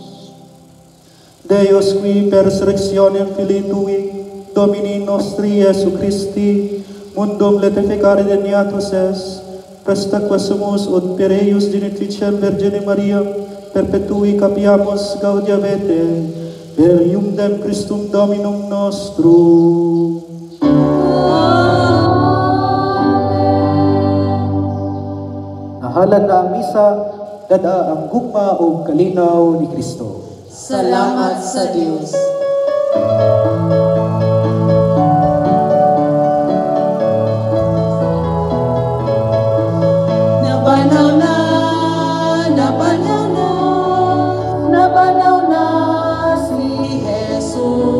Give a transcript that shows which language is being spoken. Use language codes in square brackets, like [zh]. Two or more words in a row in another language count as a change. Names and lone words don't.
[la] Deus qui per resurrectionem Filii Tui, Domini nostri Iesu Christi, mundum letificare deniatus es, presta quesumus ut per eius genitricem Virgine Maria, perpetui capiamus gaudia vete, per iundem Christum Dominum nostrum. [ceb] Nahalan na ang misa, dada ang gugma o kalinaw ni Kristo. Salamat sa Diyos. Nabanaw na, nabanaw na, nabanaw na si Jesus.